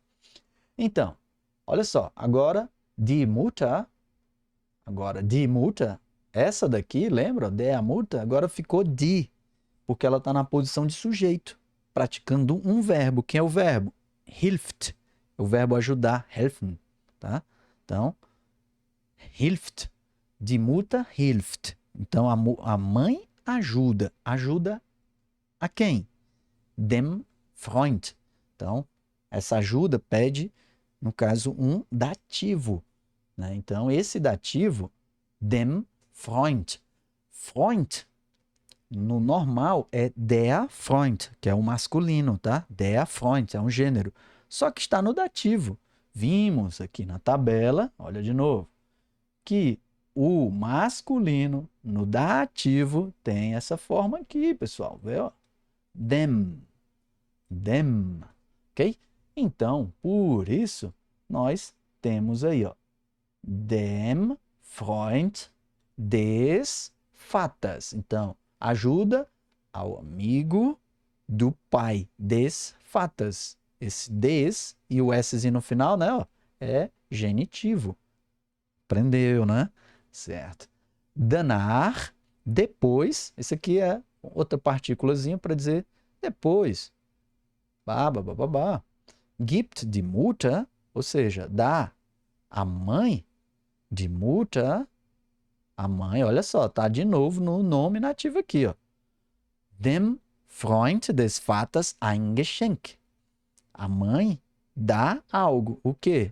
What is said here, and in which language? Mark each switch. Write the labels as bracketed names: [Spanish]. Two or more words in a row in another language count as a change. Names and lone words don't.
[Portuguese] Então, olha só, agora [German] die Mutter, [Portuguese] essa daqui, lembra? [German] Der Mutter, [Portuguese] agora ficou die, porque ela está na posição de sujeito, praticando um verbo. Quem é o verbo? Hilft. O verbo ajudar, helfen, tá? Então, [German] hilft. Die Mutter hilft. [Portuguese] Então, a mãe ajuda. Ajuda a quem? [German] Dem Freund. [Portuguese] Então, essa ajuda pede, no caso, um dativo, né? Então, esse dativo, [German] dem Freund. [Portuguese] Freund, no normal, é [German] der Freund, [Portuguese] que é o masculino, tá? [German] Der Freund, [Portuguese] é um gênero. Só que está no dativo. Vimos aqui na tabela, olha de novo, que o masculino no dativo tem essa forma aqui, pessoal. Vê, ó? [German] Dem. Dem. [Portuguese] Ok? Então, por isso, nós temos aí, ó, [German] dem Freund des Vaters. [Portuguese] Então, ajuda ao amigo do pai, [German] des Vaters. [Portuguese] Esse des e o S no final, né, ó, é genitivo. Aprendeu, né? Certo. Danach, depois, esse aqui é outra partículazinha para dizer depois. Babá. [German] Gibt die Mutter, [Portuguese] ou seja, dá a mãe de Mutter, a mãe, olha só, tá de novo no nome nativo aqui, ó. [German] Dem Freund des Vaters ein Geschenk. [Portuguese] A mãe dá algo. O quê?